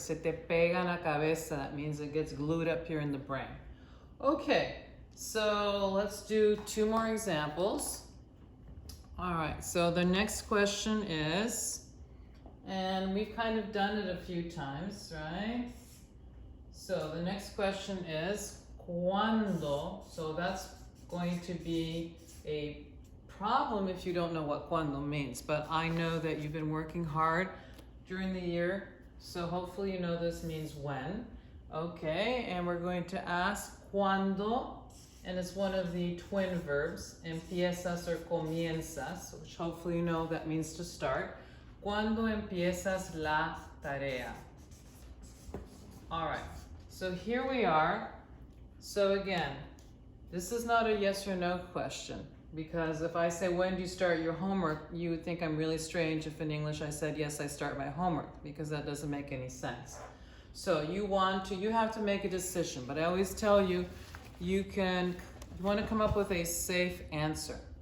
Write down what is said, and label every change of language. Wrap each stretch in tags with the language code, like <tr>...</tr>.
<es>Se te pega en la cabeza,</es> <en>that means it gets glued up here in the brain. Okay, so let's do 2 more examples. All right, so the next question is, and we've kind of done it a few times, right? So the next question is,</en> <es>¿cuándo?</es> <en>So that's going to be a problem if you don't know what cuando means, but I know that you've been working hard during the year, so hopefully you know this means when. Okay, and we're going to ask cuando, and it's one of the twin verbs, empiezas or comienzas, which hopefully you know that means to start.</en> <es>¿Cuándo empiezas la tarea?</es> <en>All right, so here we are. So again, this is not a yes or no question, because if I say, when do you start your homework, you would think I'm really strange if in English I said, yes, I start my homework, because that doesn't make any sense. So you have to make a decision, but I always tell you, you want to come up with a safe answer.</en>